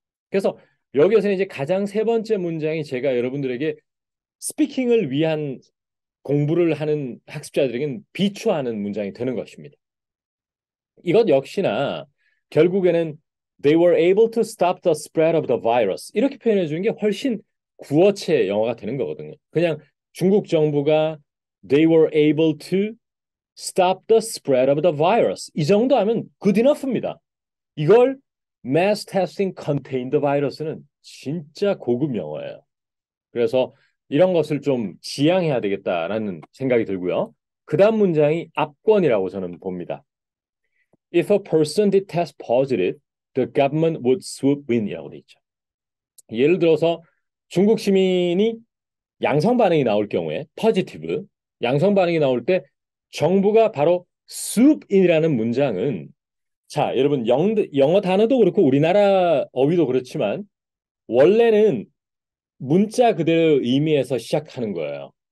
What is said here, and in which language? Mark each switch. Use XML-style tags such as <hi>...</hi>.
<ko>그래서 여기에서는 이제 가장 세 번째 문장이 제가 여러분들에게 스피킹을 위한 공부를 하는 학습자들에게는 비추하는 문장이 되는 것입니다. 이것 역시나 결국에는</ko> <en>they were able to stop the spread of the virus</en> <ko>이렇게 표현해 주는 게 훨씬 구어체 영어가 되는 거거든요. 그냥 중국 정부가</ko> <en>they were able to stop the spread of the virus</en> <ko>이 정도 하면</ko> <en>good enough입니다.</en> <ko>이걸</ko> <en>mass testing contained the virus는</en> <ko>진짜 고급 영어예요. 그래서 이런 것을 좀 지양해야 되겠다라는 생각이 들고요. 그 다음 문장이 압권이라고 저는 봅니다.</ko> <en>If a person did test positive, the government would swoop in</en> <ko>이라고 돼 있죠. 예를 들어서 중국 시민이 양성 반응이 나올 경우에 positive 양성 반응이 나올 때 정부가 바로 swoop in이라는 문장은 자, 여러분 영어 단어도 그렇고 우리나라 어휘도 그렇지만 원래는 문자 그대로 의미에서 시작하는 거예요.</ko>